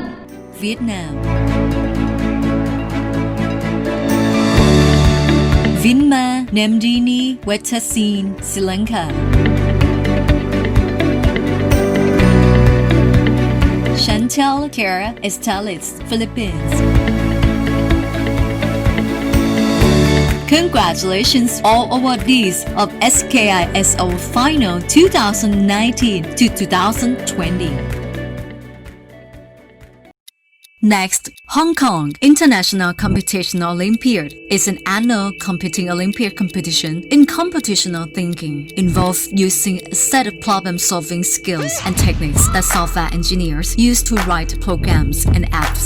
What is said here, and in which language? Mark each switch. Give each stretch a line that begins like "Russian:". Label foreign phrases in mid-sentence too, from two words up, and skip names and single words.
English: Vietnam. Vinma Namdini Wetasin, Sri Lanka. Chantal Kara Estalis, Philippines. Congratulations all awardees of HKISO Final 2019 to 2020. Next, Hong Kong International Computational Olympiad is an annual competing Olympiad competition in computational thinking, involves using a set of problem-solving skills and techniques that software engineers use to write programs and apps.